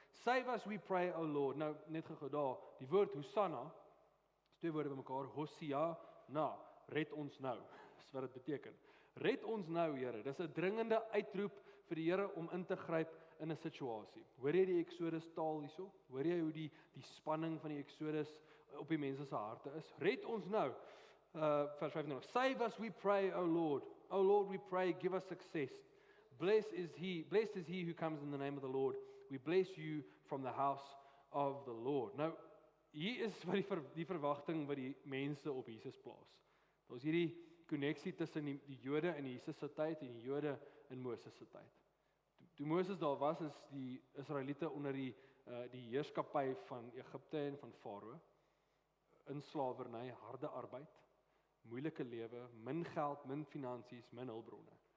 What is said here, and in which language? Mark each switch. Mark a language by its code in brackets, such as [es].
[en] Save us, we pray, O Lord. [af] Nou net gou daar, die woord Hosanna, is twee woorde bymekaar, Hosiana, red ons nou. Dis wat dit beteken. Red ons nou, Here. Dis 'n dringende uitroep vir die Here om in te gryp in 'n situasie. Hoor jy die Exodus taal hierso? Hoor jy hoe die spanning van die Exodus op die mense se harte is? Red ons nou. Vers 25. [en] Save us, we pray, O Lord. O Lord, we pray, give us success. Blessed is he who comes in the name of the Lord. We bless you from the house of the Lord. [af] Nou, hier is wat die verwagting wat die mense op Jesus plaas. Daar's hierdie koneksie tussen die Jode in Jesus se tyd en die Jode in Moses se tyd. Toe Moses daar was, is die Israeliete onder die heerskappy van Egipte en van Farao, in slawerny, harde arbeid, moeilike lewe, min geld, min finansies, min hulpbronne.